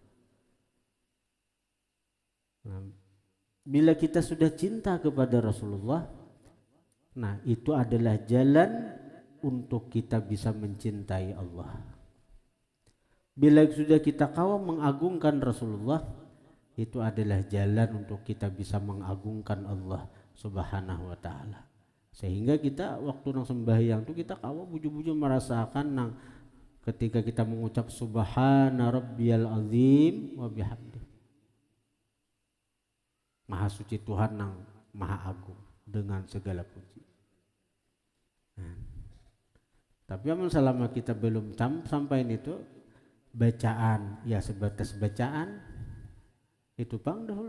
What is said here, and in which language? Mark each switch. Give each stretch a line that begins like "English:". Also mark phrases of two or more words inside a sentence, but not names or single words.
Banjar: Nah, bila kita sudah cinta kepada Rasulullah, nah itu adalah jalan untuk kita bisa mencintai Allah. Bila sudah kita kawam mengagungkan Rasulullah, itu adalah jalan untuk kita bisa mengagungkan Allah
Arabic: سبحانه وتعالى.
Banjar: Sehingga kita waktu nang sembahyang itu kita kawa buju-buju merasakan nang ketika kita mengucap
Arabic: سبحان ربي العظيم وبحمده.
Banjar: Maha suci Tuhan nang maha agung dengan segala puji. Tapi selama kita belum sampai itu bacaan ya sebatas bacaan itu bang dahulu.